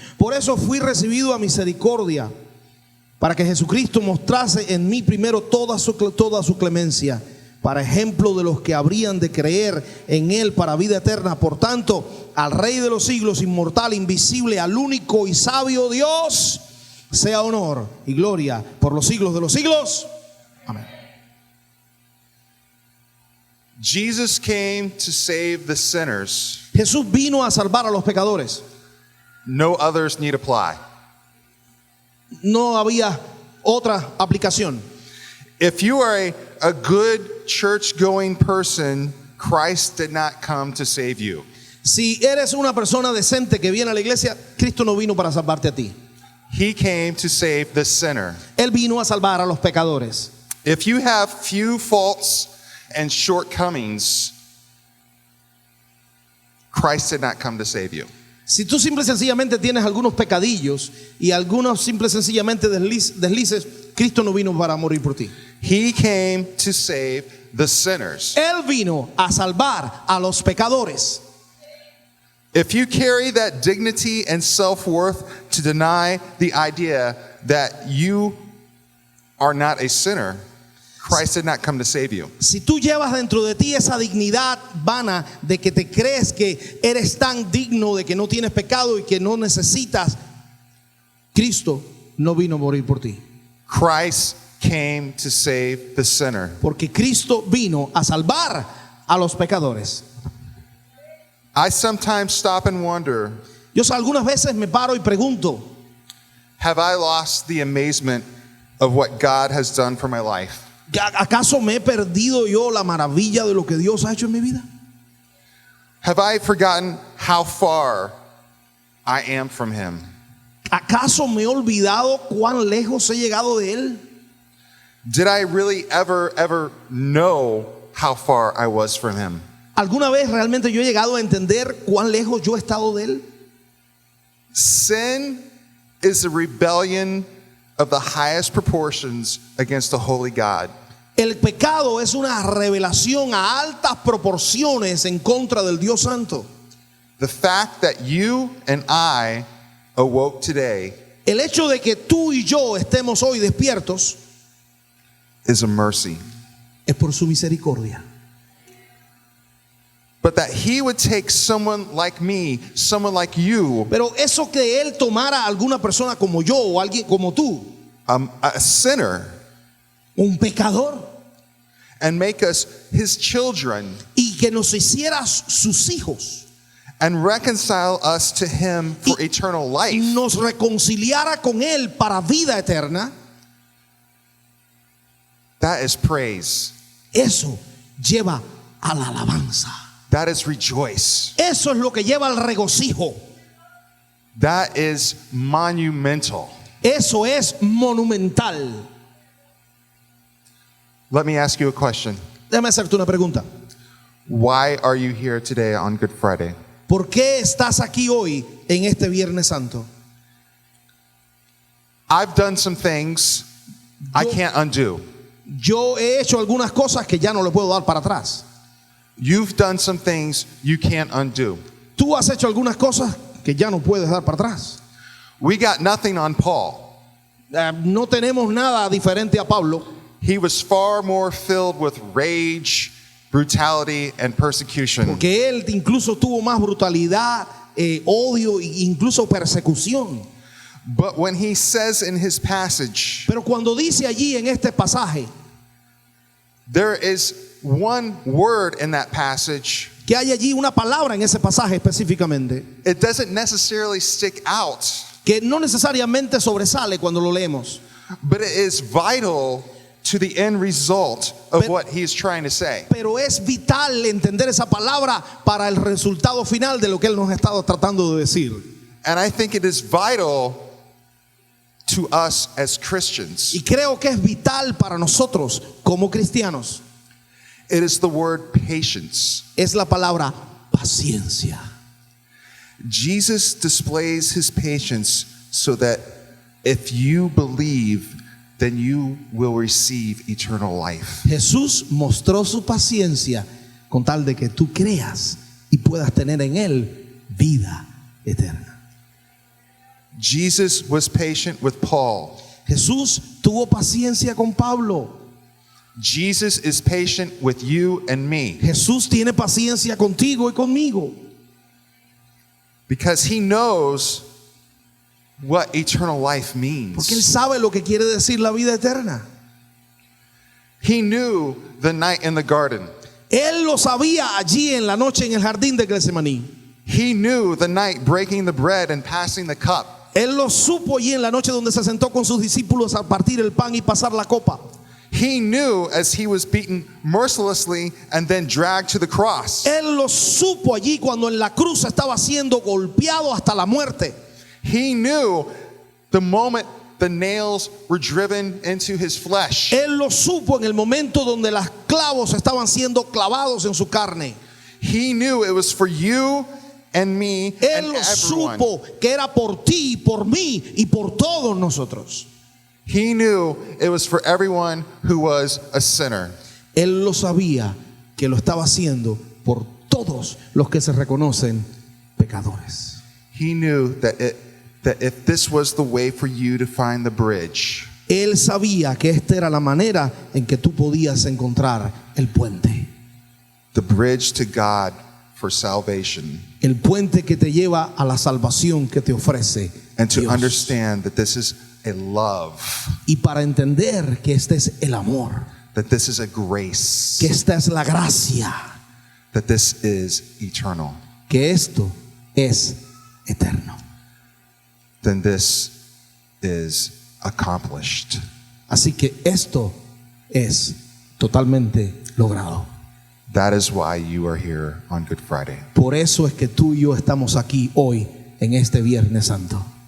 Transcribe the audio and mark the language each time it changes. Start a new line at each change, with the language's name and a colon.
Spanish: Por eso fui recibido a misericordia, para que Jesucristo mostrase en mí primero toda su clemencia, para ejemplo de los que habrían de creer en él para vida eterna. Por tanto, al Rey de los siglos, inmortal, invisible, al único y sabio Dios, sea honor y gloria por los siglos de los siglos. Amén.
English: Jesus came to save the sinners.
Spanish: Jesús vino a salvar a los pecadores.
English: No others need apply.
Spanish: No había otra aplicación.
English: If you are a good church-going person, Christ did not come to save you.
Spanish: Si eres una persona decente que viene a la iglesia, Cristo no vino para salvarte a ti.
English: He came to save the sinner.
Spanish: Él vino a salvar a los pecadores.
English: If you have few faults and shortcomings, Christ did not come to save you.
Spanish: Si tú simple y sencillamente tienes algunos pecadillos y algunos simple y sencillamente deslices, Cristo no vino para morir por ti.
English: He came to save the sinners.
Spanish: Él vino a salvar a los pecadores.
English: If you carry that dignity and self-worth to deny the idea that you are not a sinner, Christ did not come to save you.
Spanish: Si tú llevas dentro de ti esa dignidad vana de que te crees que eres tan digno, de que no tienes pecado y que no necesitas, Cristo no vino a morir por ti.
English: Christ came to save the sinner.
Spanish: Porque Cristo vino a salvar a los pecadores.
English: I sometimes stop and wonder,
Spanish: Yo algunas veces me paro y pregunto,
English: have I lost the amazement of what God has done for my life?
Spanish: ¿acaso me he perdido yo la maravilla de lo que Dios ha hecho en mi vida?
English: Have I forgotten how far I am from him?
Spanish: ¿Acaso me he olvidado cuán lejos he llegado de Él?
English: Did I really ever know how far I was from him?
Spanish: ¿Alguna vez realmente yo he llegado a entender cuán lejos yo he estado de Él?
English: Sin is a rebellion of the highest proportions against the holy God.
Spanish: El pecado es una revelación a altas proporciones en contra del Dios Santo.
English: The fact that you and I awoke today
Spanish: El hecho de que tú y yo estemos hoy despiertos
English: is a mercy.
Spanish: es por su misericordia.
English: But that he would take someone like me, someone like you,
Spanish: Pero eso que Él tomara a alguna persona como yo o alguien como tú,
English: a sinner,
Spanish: un pecador,
English: and make us his children
Spanish: y que nos hiciera sus hijos,
English: and reconcile us to him for eternal life,
Spanish: nos reconciliara con Él para vida eterna,
English: that is praise.
Spanish: eso lleva a la alabanza.
English: That is rejoice.
Spanish: Eso es lo que lleva al regocijo.
English: That is monumental.
Spanish: Eso es monumental.
English: Let me ask you a question.
Spanish: Déjame hacerte una pregunta.
English: Why are you here today on Good Friday?
Spanish: ¿Por qué estás aquí hoy en este Viernes Santo?
English: I've done some things I can't undo.
Spanish: Yo he hecho algunas cosas que ya no le puedo dar para atrás.
English: You've done some things you can't undo.
Spanish: Tú has hecho algunas cosas que ya no puedes dar para atrás.
English: We got nothing on Paul.
Spanish: No tenemos nada diferente a Pablo.
English: He was far more filled with rage, brutality, and persecution.
Spanish: Porque él incluso tuvo más brutalidad, odio e incluso persecución.
English: But when he says in his passage,
Spanish: Pero cuando dice allí en este pasaje
English: there is one word in that passage,
Spanish: que hay allí una palabra en ese pasaje específicamente
English: it doesn't necessarily stick out,
Spanish: que no necesariamente sobresale cuando lo leemos,
English: but it is vital to the end result of what he's trying to say.
Spanish: pero es vital entender esa palabra para el resultado final de lo que él nos ha estado tratando de decir.
English: And I think it is vital to us as Christians.
Spanish: Y creo que es vital para nosotros como cristianos.
English: It is the word patience.
Spanish: Es la palabra paciencia.
English: Jesus displays his patience so that if you believe, then you will receive eternal life.
Spanish: Jesús mostró su paciencia con tal de que tú creas y puedas tener en él vida eterna.
English: Jesus was patient with Paul.
Spanish: Jesús tuvo paciencia con Pablo.
English: Jesus is patient with you and me
Spanish: Jesús tiene paciencia contigo y conmigo.
English: because he knows what eternal life means.
Spanish: Porque él sabe lo que quiere decir la vida eterna.
English: He knew the night in the garden.
Spanish: Él lo sabía allí en la noche en el jardín de Getsemaní.
English: He knew the night breaking the bread and passing the cup.
Spanish: Él lo supo allí en la noche donde se sentó con sus discípulos a partir el pan y pasar la copa.
English: He knew as he was beaten mercilessly and then dragged to the cross.
Spanish: Él lo supo allí cuando en la cruz estaba siendo golpeado hasta la muerte.
English: He knew the moment the nails were driven into his flesh.
Spanish: Él lo supo en el momento donde los clavos estaban siendo clavados en su carne.
English: He knew it was for you and me
Spanish: Él
English: and
Spanish: lo
English: everyone.
Spanish: supo que era por ti, por mí y por todos nosotros.
English: He knew it was for everyone who was a sinner.
Spanish: Él lo sabía que lo estaba haciendo por todos los que se reconocen pecadores.
English: He knew that if this was the way for you to find the bridge,
Spanish: Él sabía que esta era la manera en que tú podías encontrar el puente.
English: the bridge to God for salvation,
Spanish: El puente que te lleva a la salvación que te ofrece
English: and to
Spanish: Dios.
English: understand that this is a love,
Spanish: Y para entender que este es el amor,
English: that this is a grace,
Spanish: que esta es la gracia,
English: that this is eternal,
Spanish: que esto es eterno.
English: then this is accomplished.
Spanish: Así que esto es totalmente logrado.
English: That is why you are here on Good Friday.
Spanish: Por eso es que tú y yo estamos aquí hoy en este Viernes Santo.